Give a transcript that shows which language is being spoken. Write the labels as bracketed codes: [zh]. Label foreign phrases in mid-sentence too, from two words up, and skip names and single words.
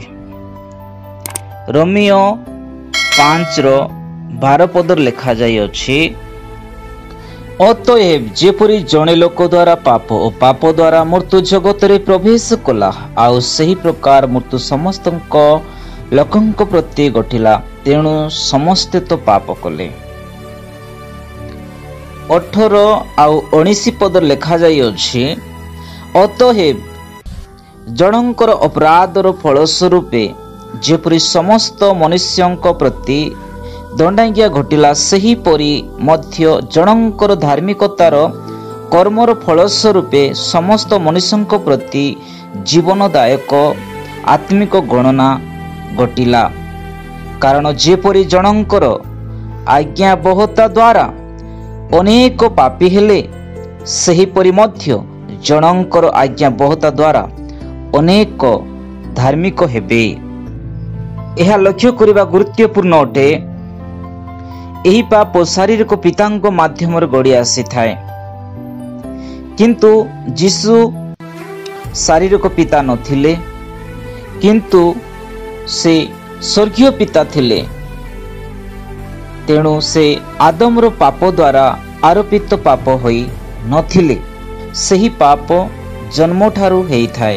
[or] ରୋମୀୟ 5:12 ପଦର ଲେଖା ଯାଇ ଅଛି, ଅତଏବ ଯେପରି ଜଣେ ଲୋକ ଦ୍ୱାରା ପାପ ଓ ପାପ ଦ୍ୱାରା ମୃତ୍ୟୁ ଜଗତ ରେ ପ୍ରବେଶ କଲା, ଆଉ ସେହି ପ୍ରକାର ମୃତ୍ୟୁ ସମସ୍ତ ଲୋକଙ୍କ ପ୍ରତି ଘଟିଲା, ତେଣୁ ସମସ୍ତେ ତ ପାପ କଲେ। 18 ଆଉ 19 ପଦ ଲେଖା ଯାଇ ଅଛି, ଅତଏବ ଜଣଙ୍କର ଅପରାଧର ଫଳସ୍ୱରୂପେ ଯେପରି ସମସ୍ତ ମନୁଷ୍ୟଙ୍କ ପ୍ରତି ଦଣ୍ଡାଜ୍ଞା ଘଟିଲା, ସେହି ପରି ମଧ୍ୟ ଜଣଙ୍କର ଧାର୍ମିକତାର କର୍ମର ଫଳସ୍ୱରୂପେ ସମସ୍ତ ମନୁଷ୍ୟଙ୍କ ପ୍ରତି ଜୀବନଦାୟକ ଆତ୍ମିକ ଗଣନା ଘଟିଲା। କାରଣ ଯେପରି ଜଣଙ୍କର ଆଜ୍ଞାବହତା ଦ୍ୱାରା ଅନେକ ପାପୀ ହେଲେ, ସେହି ପରି ମଧ୍ୟ ଜଣଙ୍କର ଆଜ୍ଞାବହତା ଦ୍ୱାରା ଅନେକ ଧାର୍ମିକ ହେବେ। ଏହା ଲକ୍ଷ୍ୟ କରିବା ଗୁରୁତ୍ୱପୂର୍ଣ୍ଣ ଅଟେ। ଏହି ପାପ ଶାରୀରିକ ପିତାଙ୍କ ମାଧ୍ୟମ ଗଡ଼ି ଆସି ଥାଏ, କିନ୍ତୁ ଯୀଶୁ ଶାରୀରିକ ପିତା ନଥିଲେ, କିନ୍ତୁ ସେ ସ୍ୱର୍ଗୀୟ ପିତା ଥିଲେ। ତେଣୁ ସେ ଆଦମର ପାପ ଦ୍ୱାରା ଆରୋପିତ ପାପ ହୋଇ ନଥିଲେ, ସେହି ପାପ ଜନ୍ମ ଠାରୁ ହୋଇ ଥାଏ।